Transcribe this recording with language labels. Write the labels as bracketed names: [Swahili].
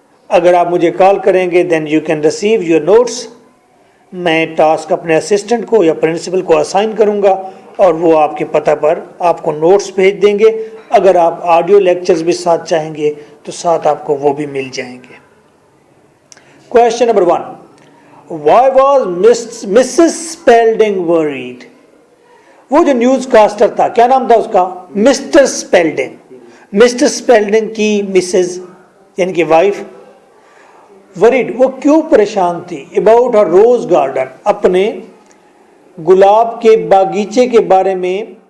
[Hindi] अगर आप मुझे कॉल करेंगे [English] Then you can receive your notes. [Hindi] मैं टास्क अपने असिस्टेंट को या प्रिंसिपल को असाइन करूंगा और वो आपके पता पर आपको नोट्स भेज देंगे। अगर आप ऑडियो लेक्चर्स भी साथ चाहेंगे तो साथ आपको वो भी मिल जाएंगे। Question number 1, [English] Why was Mrs. Spalding worried? [Hindi] वो जो न्यूज कास्टर था, क्या नाम था उसका? Mister Spalding. मिस्टर स्पेल्डिंग की मिसेज यानी कि वाइफ वरीड, वो क्यों परेशान थी? [English] about her rose garden, [Hindi] अपने गुलाब के बागीचे के बारे में